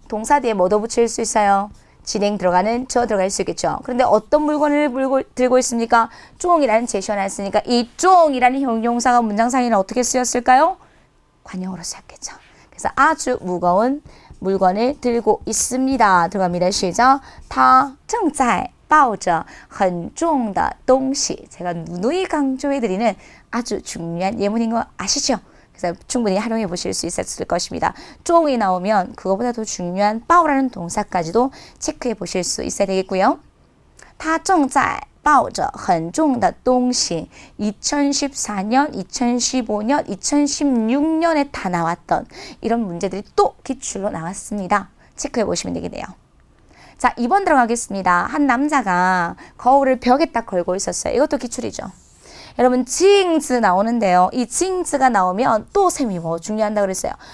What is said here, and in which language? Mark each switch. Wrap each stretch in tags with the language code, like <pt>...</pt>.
<ko>동사 뒤에 뭐도 붙일 수 있어요? 진행 들어가는 저 들어갈 수 있겠죠. 그런데 어떤 물건을 들고 있습니까? 쫑이라는 제시어 나왔으니까 이 쫑이라는 형용사가 문장상에는 어떻게 쓰였을까요? 관용어로 쓰였겠죠. 그래서 아주 무거운 물건을 들고 있습니다. 들어갑니다. 시작.</ko> <zh>他正在抱着很重的东西.</zh> <ko>제가 누누이 강조해드리는 아주 중요한 예문인 거 아시죠? 그래서 충분히 활용해 보실 수 있었을 것입니다. 쫑이 나오면 그거보다 더 중요한 빠오라는 동사까지도 체크해 보실 수 있어야 되겠고요.</ko> <zh>他正在抱着很重的东西.</zh> <ko>2014년, 2015년, 2016년에 다 나왔던 이런 문제들이 또 기출로 나왔습니다. 체크해 보시면 되겠네요. 자, 2번 들어가겠습니다. 한 남자가 거울을 벽에 딱 걸고 있었어요. 이것도 기출이죠. 여러분, 징즈 나오는데요. 이 징즈가 나오면 또 셈이 뭐 중요한다 그랬어요.</ko>